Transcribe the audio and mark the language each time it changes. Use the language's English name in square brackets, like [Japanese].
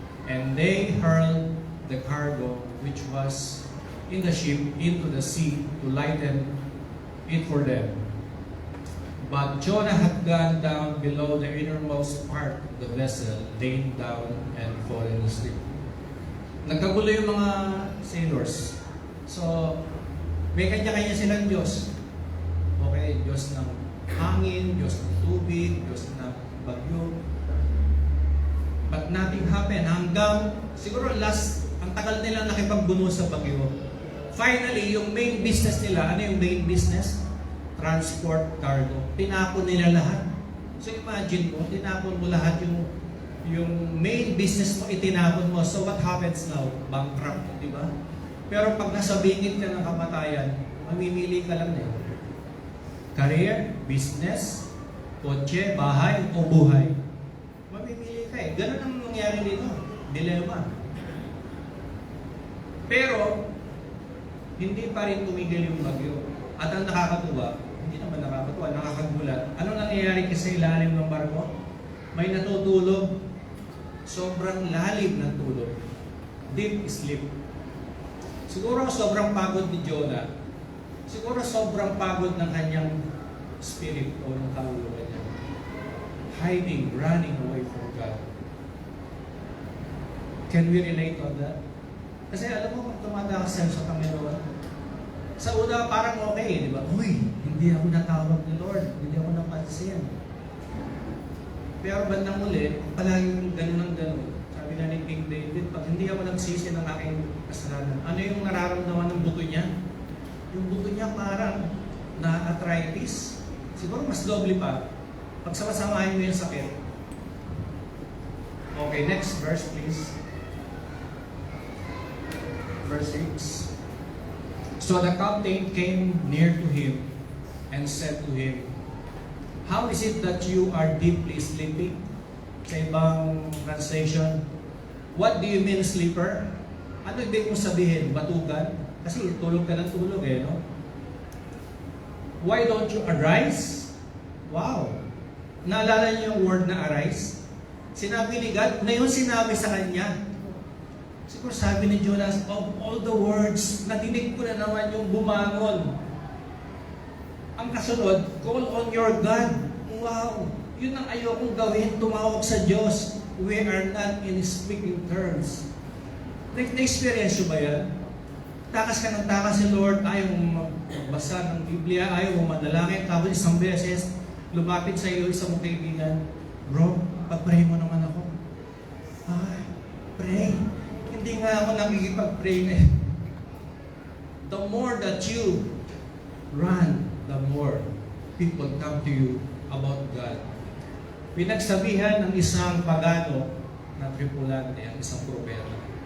[English] And they hurled the cargo which was in the ship into the sea to lighten it for them. But Jonah had gone down below the innermost part of the vessel, laid down and fallen asleep. [Filipino] Nagkagulo yung mga sailors. So, may kanya-kanya silang Diyos. Okay, Diyos ng hangin, Diyos ng tubig, Diyos ng bagyo. [English] But nothing happened. [Filipino] Hanggang, siguro ang tagal nila nakipagbuno sa bagyo. [English] Finally, yung main business nila, ano yung main business? Transport cargo. [Filipino] Tinapon nila lahat. So imagine mo, tinapon mo lahat yung yung main business mo, itinapon mo. [English] So what happens now? [Filipino] Bankrupt, di ba? Pero pag nasa bingit ka ng kamatayan, mamimili ka lang eh. Career, business, kotse, bahay, o buhay. Mamimili ka eh. Ganun ang nangyari dito. Dilemma. Pero, hindi pa rin tumigil yung bagyo. At ang nakakatuwa, hindi naman nakakatuwa, nakakagulat. Anong nangyayari kasi sa ilalim ng barko? May natutulog. Sobrang lalim ng tulog. [English] Deep sleep. [Filipino] Siguro sobrang pagod ni Jonah. Siguro sobrang pagod ng kanyang spirit o ng kaluluwa niya. [English] Hiding, running away from God. Can we relate on that? [Filipino] Kasi alam mo, kung tumatakas sa Panginoon, sa una parang okay, di ba? Uy, hindi ako natawag ni Lord. Hindi ako napansin. Pero bandang uli, palaging ganun ang ganun. Sabi nga ni King David, pag hindi ako nagsisi ng aking kasalanan, ano yung nararamdaman ng buto niya? Yung buto niya parang na-arthritis. Siguro mas doble pa. Pag sama-samahin mo yung sakit. [English] Okay, next verse please. Verse 6. So the captain came near to him and said to him, "How is it that you are deeply sleeping?" [Filipino] Sa ibang [English] translation, "What do you mean, sleeper?" [Filipino] Ano ibig mong sabihin? Batugan? Kasi tulog ka ng tulog eh, no? [English] "Why don't you arise?" Wow! [Filipino] Naalala niyo yung word na arise? Sinabi ni God, na yun sinabi sa kanya. Siguro sabi ni Jonas, of all the words, nadinig ko na naman yung bumangon. Ang kasunod, [English] call on your God. Wow! [Filipino] Yun ang ayokong gawin, tumawag sa Diyos. [English] We are not in speaking terms. [Filipino] Na-experience nyo ba yan? Takas ka ng takas si Lord, ayaw mo magbasa ng Biblia, ayaw mo manalangin, tapos isang beses, lumapit sa iyo isang mong kaibigan, bro, pag-pray mo naman ako. Ay, pray. Hindi nga ako nakikipag-pray eh. [English] The more that you run, the more people come to you about God. [Filipino] Pinagsabihan ng isang pagano na tripulante, ang isang propeta.